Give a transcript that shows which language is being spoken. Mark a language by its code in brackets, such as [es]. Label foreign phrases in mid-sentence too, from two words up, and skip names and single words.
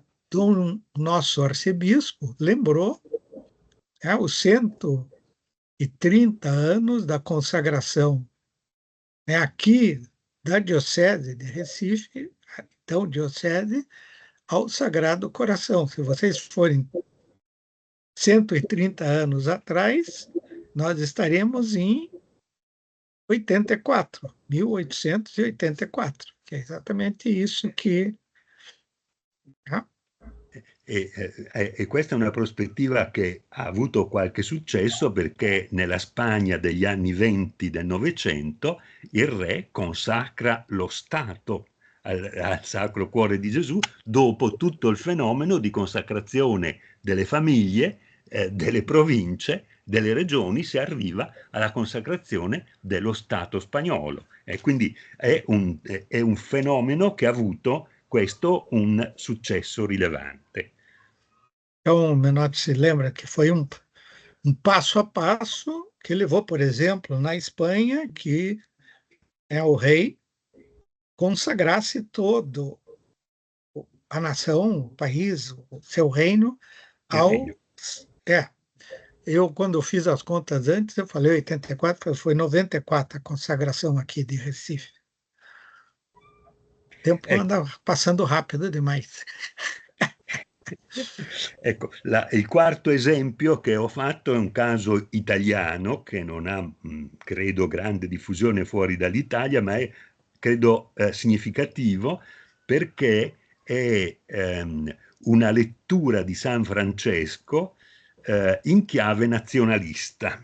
[pt] Do nosso arcebispo lembrou, né, os 130 anos da consagração, né, aqui da Diocese de Recife, então Diocese, ao Sagrado Coração. Se vocês forem 130 anos atrás, nós estaremos em 1884, que é exatamente isso que... [it] E questa è una prospettiva che ha avuto qualche successo perché nella Spagna degli anni 20 del Novecento il re consacra lo Stato al Sacro Cuore di Gesù dopo tutto il fenomeno di consacrazione delle famiglie, delle province, delle regioni, si arriva alla consacrazione dello Stato spagnolo. E quindi è un fenomeno che ha avuto questo un successo rilevante. [pt] Então, Menotti se lembra que foi um passo a passo que levou, por exemplo, na Espanha, que o rei consagrasse todo a nação, o país, o seu reino, eu, quando fiz as contas antes, eu falei 84, foi 94 a consagração aqui de Recife. O tempo anda passando rápido demais. [it] Ecco, il quarto esempio che ho fatto è un caso italiano che non ha, credo, grande diffusione fuori dall'Italia, ma è, credo, significativo perché è una lettura di San Francesco in chiave nazionalista.